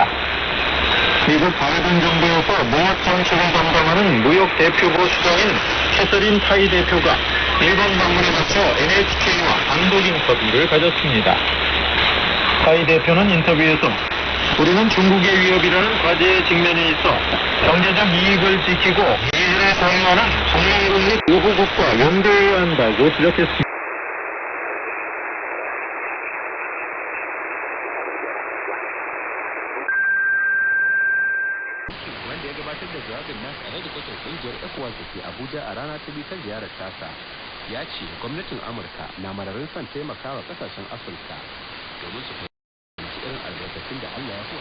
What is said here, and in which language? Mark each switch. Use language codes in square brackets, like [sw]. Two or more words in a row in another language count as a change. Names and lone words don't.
[ko] 미국 바이든 정부에서 무역 정책을 담당하는 무역 대표부 수장인 캐서린 파이 대표가 일본 방문에 맞춰 NHK와 단독 인터뷰를 가졌습니다. 파이 대표는 인터뷰에서 우리는 중국의 위협이라는 과제에 직면해 있어 경제적 이익을 지키고 이익을 공유하는 동맹국 및 우호국과 연대해야 한다고 지적했습니다. [ha] wanda ya gabatar da jawabin nasa a hedikwatar kungiyar ECOWAS da ke Abuja a rana ta biyu ta ziyarar tasa ya ce gwamnatin Amurka na mararin son taimakawa kasashen Afirka domin su fahimci irin albarkatun da Allah ya kuwa.